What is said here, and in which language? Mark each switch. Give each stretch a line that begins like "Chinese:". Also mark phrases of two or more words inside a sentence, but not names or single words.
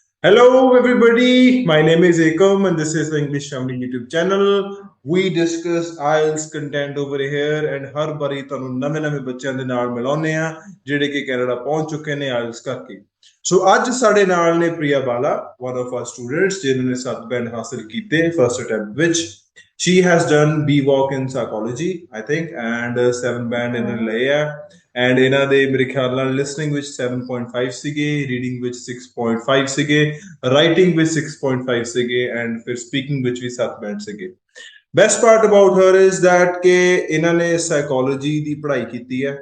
English: Hello, everybody. My name is Ekam, and this is the English Family YouTube channel. We discuss IELTS content over here, and
Punjabi: ਹਰ ਵਾਰੀ ਤੁਹਾਨੂੰ ਨਵੇਂ ਬੱਚਿਆਂ ਦੇ ਨਾਲ ਮਿਲਾਉਂਦੇ ਆ ਜਿਹੜੇ ਕਿ ਕੈਨੇਡਾ ਪਹੁੰਚ ਚੁੱਕੇ ਨੇ IELTS ਕਰਕੇ। ਸੋ ਅੱਜ ਸਾਡੇ ਨਾਲ ਨੇ ਪ੍ਰਿਆ ਬਾਲਾ,
English: one of our students
Punjabi: ਜਿਨ੍ਹਾਂ ਨੇ 7 ਬੈਂਡ ਹਾਸਲ ਕੀਤੇ
English: first attempt
Punjabi: ਵਿੱਚ।
English: She has done BVOC in psychology, I think, and 7 band in
Punjabi: ਲਏ ਆ। ਐਂਡ ਇਹਨਾਂ ਦੇ ਮੇਰੇ ਖਿਆਲ ਨਾਲ ਲਿਸਨਿੰਗ ਵਿੱਚ 7.5 ਸੀਗੇ, ਰੀਡਿੰਗ ਵਿੱਚ 6.5 ਸੀਗੇ, ਰਾਈਟਿੰਗ ਵਿੱਚ 6.5 ਸੀਗੇ, ਐਂਡ ਫਿਰ ਸਪੀਕਿੰਗ ਵਿੱਚ ਵੀ 7 ਬੈਂਡ ਸੀਗੇ।
English: best part about her is that
Punjabi: ਕਿ ਇਹਨਾਂ ਨੇ ਸਾਈਕੋਲੋਜੀ ਦੀ ਪੜ੍ਹਾਈ ਕੀਤੀ ਹੈ।